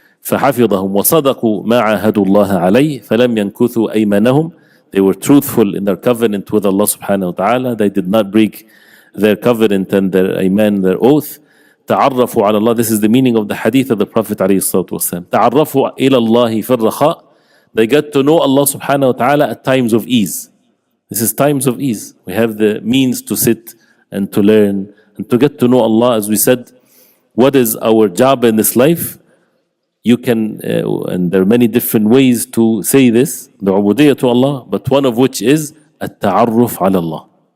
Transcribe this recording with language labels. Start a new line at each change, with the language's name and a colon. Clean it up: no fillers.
Arabic: فَحَفِظَهُمْ وَصَدَقُوا مَا عَاهَدُوا اللَّهَ عَلَيْهِ فَلَمْ يَنْكُثُوا أَيْمَانَهُمْ.
English: They were truthful in their covenant with Allah subhanahu wa ta'ala. They did not break their covenant and their iman, their oath.
Arabic: تعرفوا على الله.
English: This is the meaning of the hadith of the Prophet
Arabic: عليه الصلاة والسلام. تعرفوا إلى الله في الرخاء.
English: They get to know Allah subhanahu wa ta'ala at times of ease. This is times of ease. We have the means to sit and to learn and to get to know Allah. As we said, what is our job in this life? You can, and there are many different ways to say this, the Ubodiyah to Allah, but one of which is التعرف على Allah.